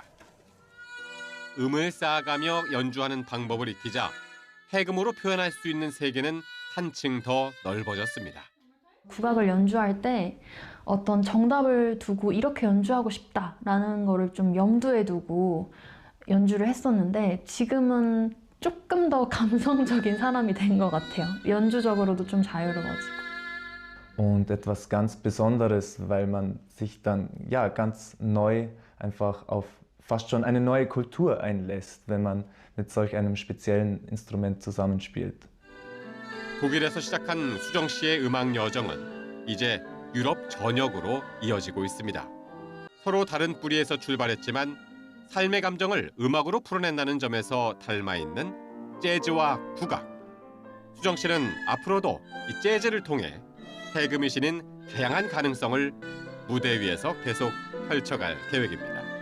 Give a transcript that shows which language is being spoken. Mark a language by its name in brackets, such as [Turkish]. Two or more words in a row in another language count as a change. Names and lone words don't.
[Korean] 음을 쌓아가며 연주하는 방법을 익히자 해금으로 표현할 수 있는 세계는 한층 더 넓어졌습니다. 국악을 연주할 때 어떤 정답을 두고 이렇게 연주하고 싶다라는 거를 좀 염두에 두고 연주를 했었는데 지금은 조금 더 감성적인 사람이 된 것 같아요. 연주적으로도 좀 자유로워지고. [German] Und etwas ganz Besonderes, weil man sich dann ja ganz neu einfach auf fast schon eine neue Kultur einlässt, wenn man mit solch einem speziellen Instrument zusammenspielt. [Korean] 독일에서 시작한 수정 씨의 음악 여정은 이제 유럽 전역으로 이어지고 있습니다. 서로 다른 뿌리에서 출발했지만 삶의 감정을 음악으로 풀어낸다는 점에서 닮아 있는 재즈와 국악. 수정 씨는 앞으로도 이 재즈를 통해 해금이 지닌 다양한 가능성을 무대 위에서 계속 펼쳐갈 계획입니다.